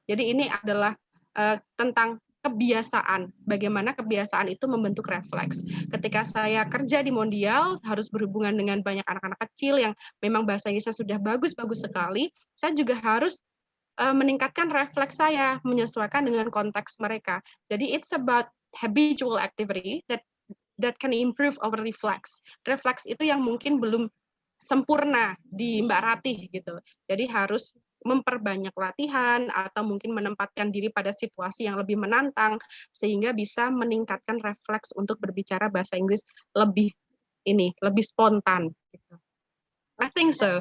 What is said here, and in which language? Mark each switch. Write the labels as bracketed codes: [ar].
[id] Jadi ini adalah tentang kebiasaan, bagaimana kebiasaan itu membentuk refleks. Ketika saya kerja di Mondial, harus berhubungan dengan banyak anak-anak kecil yang memang bahasa Inggrisnya sudah bagus-bagus sekali, saya juga harus meningkatkan refleks saya, menyesuaikan dengan konteks mereka. [en] Jadi it's about habitual activity that can improve our reflex. [id] Refleks itu yang mungkin belum sempurna di Mbak Ratih gitu. Jadi harus memperbanyak latihan atau mungkin menempatkan diri pada situasi yang lebih menantang sehingga bisa meningkatkan refleks untuk berbicara bahasa Inggris lebih spontan gitu. [en] I think so.